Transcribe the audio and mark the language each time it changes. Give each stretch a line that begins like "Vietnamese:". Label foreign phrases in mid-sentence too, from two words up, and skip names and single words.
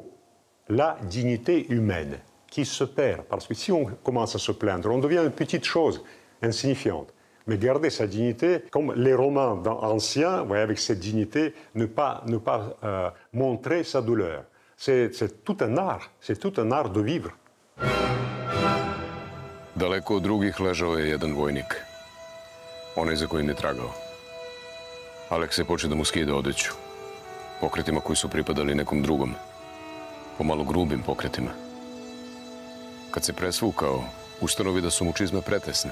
French: La dignité humaine qui se perd. Parce que si on commence à se plaindre, on devient une petite chose insignifiante. Mais garder sa dignité, comme les Romains anciens, voyez, avec cette dignité, ne pas montrer sa douleur. C'est tout un art de vivre.
Serbian: Daleko od drugih ležao je jedan vojnik. Onaj za kojim je tragao. Aleks je počeo da mu skida odeću. Pokretima koji su pripadali nekom drugom. Pomalo grubim pokretima. Kad se presvukao, ustanovi da su mu čizme pretesne.